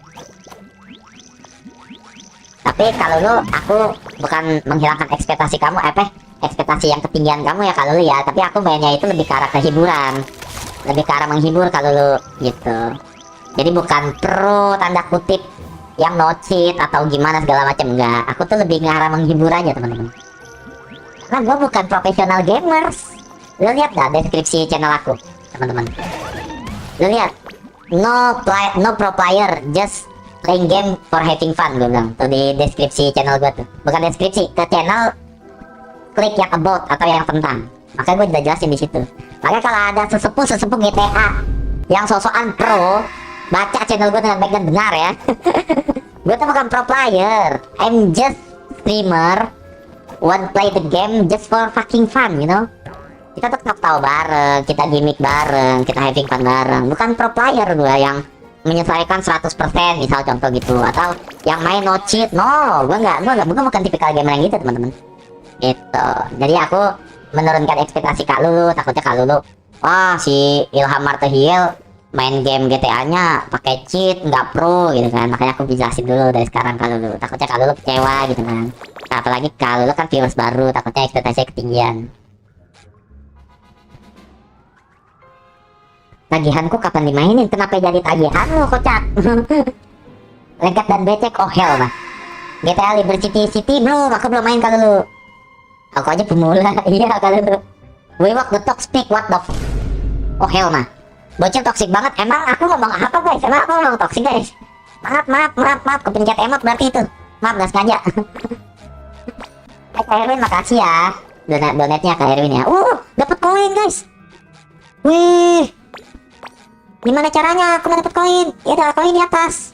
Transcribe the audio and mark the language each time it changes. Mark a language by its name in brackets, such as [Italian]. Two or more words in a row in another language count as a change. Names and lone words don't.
[Indonesian] Tapi kalau lu, aku bukan menghilangkan ekspektasi kamu, ekspektasi yang ketinggian kamu ya kalau lu ya. Tapi aku mainnya itu lebih ke arah kehiburan, lebih ke arah menghibur kalau lu gitu. Jadi bukan pro tanda kutip yang [English] no cheat [Indonesian] atau gimana segala macam, enggak. Aku tuh lebih ke arah menghibur aja teman-teman. Karena gue bukan profesional gamers. Lu lihat gak deskripsi channel aku teman-teman? Lu lihat, [English] no pro player, just playing game for having fun, [Indonesian] gue bilang tuh di deskripsi channel gue tuh. Bukan deskripsi, ke channel klik yang about atau yang tentang. Makanya gue udah jelasin di situ. Makanya kalau ada sesepuh GTA yang sosokan pro, baca channel gue dengan baik dan benar ya. Gue tuh bukan [English] pro player, I'm just streamer, want play the game just for fucking fun, you know. [Indonesian] Kita tuh tahu bareng, kita gimmick bareng, kita [English] having fun [Indonesian] bareng. Bukan [English] pro player [Indonesian] gue yang menyelesaikan 100% misal contoh gitu, atau yang main [English] no cheat. [Indonesian] No, gue bukan tipikal gamer yang gitu teman-teman. Gitu. Jadi aku menurunkan ekspektasi Kak Lulu, takutnya Kak Lulu, wah si Ilham Martahil main game GTA-nya pakai cheat, nggak pro gitu kan. Makanya aku jelasin dulu dari sekarang Kak Lulu. Takutnya Kak Lulu kecewa gitu kan. Nah, apalagi Kak Lulu kan viewers baru, takutnya ekspektasinya ketinggian. Tagihanku kapan dimainin? Kenapa jadi tagihan lu kocak? Lengkap dan becek, [English] oh hell [Indonesian] mah. GTA Liberty City belum, aku belum main kalau lu. Aku aja pemula, iya kalau lu. [English] We walk the talk speak, what the oh hell mah. [Indonesian] Bocil toxic banget, emang aku ngomong apa guys? Emang aku ngomong toxic guys? Maaf, kepencet emot berarti itu. Maaf, gak sengaja. Kak Erwin makasih ya. Donatnya Kak Erwin ya. Dapat koin guys. Wih. Gimana caranya? Aku mau dapat koin. Ya ada koin di atas.